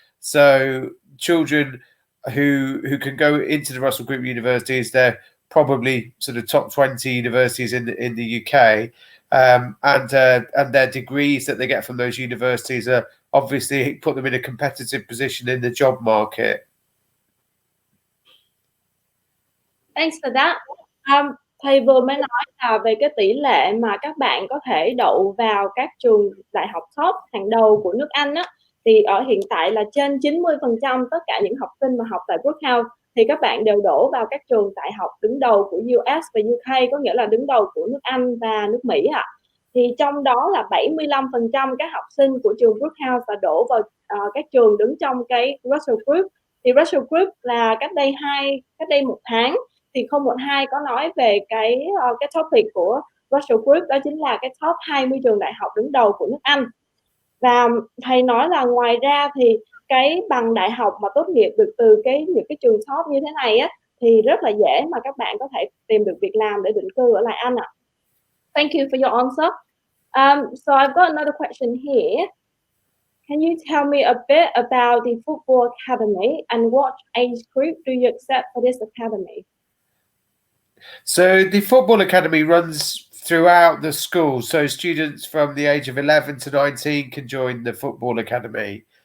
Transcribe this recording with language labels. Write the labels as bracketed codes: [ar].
[en] So children who can go into the Russell Group universities, they're probably sort of top 20 universities in the UK, and their degrees that they get from those universities are obviously put them in a competitive position in the job market. Thanks for that. [vi] Thầy vừa mới nói là về cái tỷ lệ mà các bạn có thể đậu vào các trường đại học top hàng đầu của nước Anh á, thì ở hiện tại là trên 90% tất cả những học sinh mà học tại Brookhouse thì các bạn đều đổ vào các trường đại học đứng đầu của US và UK, có nghĩa là đứng đầu của nước Anh và nước Mỹ ạ. Thì trong đó là 75% các học sinh của trường Brookhouse đã đổ vào các trường đứng trong cái Russell Group. Thì Russell Group là cách đây một tháng thì 012 có nói về cái topic của Russell Group, đó chính là cái top 20 trường đại học đứng đầu của nước Anh. Và thầy nói là ngoài ra thì cái bằng đại học mà tốt nghiệp được từ những cái trường top như thế này á, thì rất là dễ mà các bạn có thể tìm được việc làm để định cư ở lại Anh ạ. [en] Thank you for your answer. So I've got another question here. Can you tell me a bit about the football academy and what age group do you accept for this academy? So the football academy runs throughout the school. So students from the age of 11 to 19 can join the football academy.